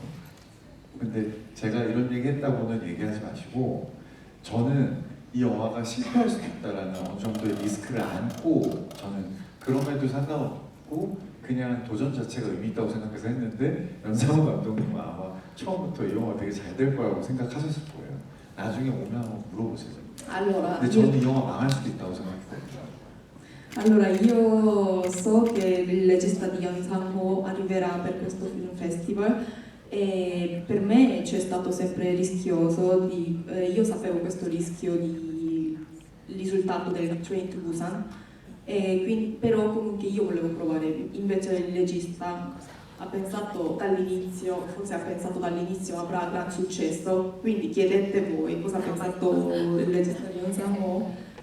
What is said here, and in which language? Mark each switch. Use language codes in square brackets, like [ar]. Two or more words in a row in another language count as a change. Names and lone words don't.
[ko] 근데 제가 이런 얘기 했다고는 얘기하지 마시고 저는 이 영화가 실패할 수도 있다라는 어느 정도의 리스크를 안고 저는 그럼에도 상관없고 그냥 도전 자체가 의미 있다고 생각해서 했는데 연상호 감독님은 아마 처음부터 이 영화 되게 잘 될 거라고 생각하셨을 거예요. 나중에 오면 한번 물어보세요. [it] Allora, [ko] 근데 저는 이 영화 망할 수도 있다고 생각했거든요. [it] Allora, io so che il regista di Young Sang-ho arriverà per questo [en] film festival [it] e per me c'è stato sempre rischioso, io sapevo questo rischio di risultato del Train to Busan, però comunque io volevo provare, invece il regista forse ha pensato dall'inizio avrà gran successo, quindi chiedete voi cosa ha pensato il regista di Young Sang-ho.